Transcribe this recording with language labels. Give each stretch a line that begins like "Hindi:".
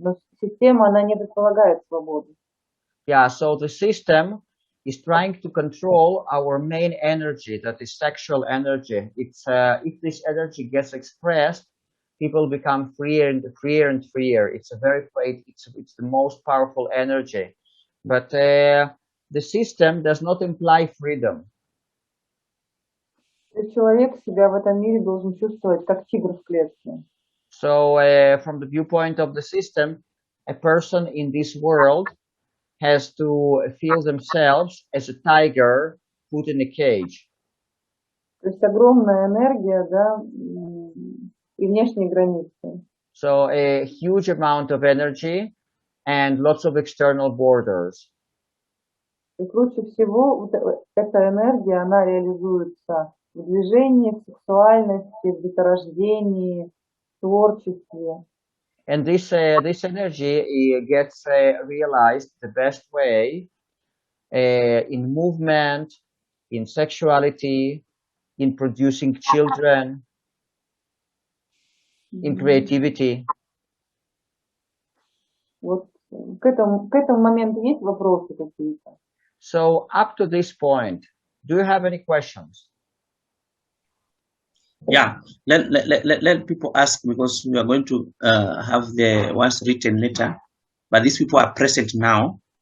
Russian: Но система, она не предполагает свободу.
English: Yeah, so the system is trying to control our main energy, that is sexual energy. It's if this energy gets expressed, people become freer and freer and freer. It's it's the most powerful energy. But the system does not imply freedom.
Russian: То есть человек себя в этом мире должен чувствовать как тигр в клетке.
English: So from the viewpoint of the system, a person in this world has to feel themselves as a tiger put in a cage.
Russian: То есть огромная энергия, да, и внешние границы.
English: So a huge amount of energy and lots of external borders.
Russian: И круче всего вот эта энергия, она реализуется в движении, в сексуальности, в деторождении, в творчестве.
English: And this energy gets realized the best way in movement, in sexuality, in producing children, in creativity.
Russian: Вот к этому моменту есть вопросы какие-то?
English: So up to this point, do you have any questions? Yeah, let people ask, because we are going to have the ones written later, but these people are present now.